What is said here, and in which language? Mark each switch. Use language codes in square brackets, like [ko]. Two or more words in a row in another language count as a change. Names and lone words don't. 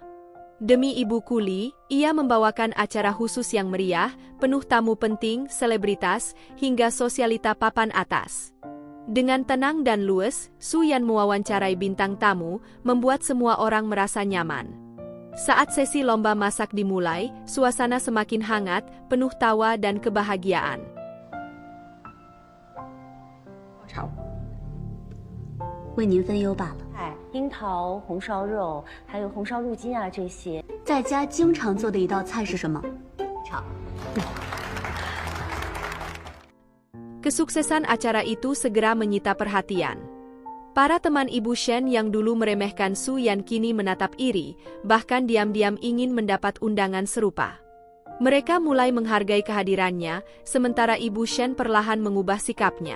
[id] Demi Ibu Kuli, ia membawakan acara khusus yang meriah, penuh tamu penting, selebritas, hingga sosialita papan atas. Dengan tenang dan luwes, Su Yan mewawancarai bintang tamu, membuat semua orang merasa nyaman. Saat sesi lomba masak dimulai, suasana semakin hangat, penuh tawa dan kebahagiaan. [zh] 为您分忧罢了。樱桃红烧肉，还有红烧鹿筋啊，这些。在家经常做的一道菜是什么？炒。 [id] Kesuksesan acara itu segera menyita perhatian. Para teman Ibu Shen yang dulu meremehkan Su Yan kini menatap iri, bahkan diam-diam ingin mendapat undangan serupa. Mereka mulai menghargai kehadirannya, sementara Ibu Shen perlahan mengubah sikapnya.